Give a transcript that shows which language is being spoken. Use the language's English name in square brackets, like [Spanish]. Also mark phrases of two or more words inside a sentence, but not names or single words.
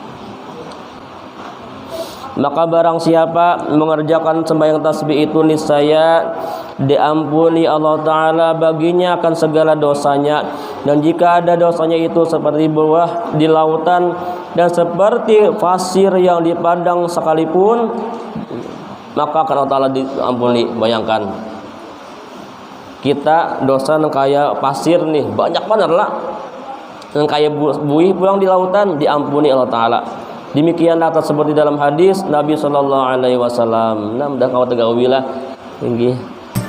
[Indonesian] Maka barang siapa mengerjakan sembahyang tasbih itu niscaya diampuni Allah Ta'ala baginya akan segala dosanya, dan jika ada dosanya itu seperti buah di lautan dan seperti pasir yang di padang sekalipun, maka akan Allah Ta'ala diampuni. [Banjar] Bayangkan kita dosa yang kayak pasir nih, banyak benar lah, yang kayak buih pulang di lautan, diampuni Allah Ta'ala. [Indonesian] Demikianlah seperti dalam hadis Nabi [Arabic] صلى الله عليه وسلم. [Banjar] Nah, mudah kau tegawilah tinggi.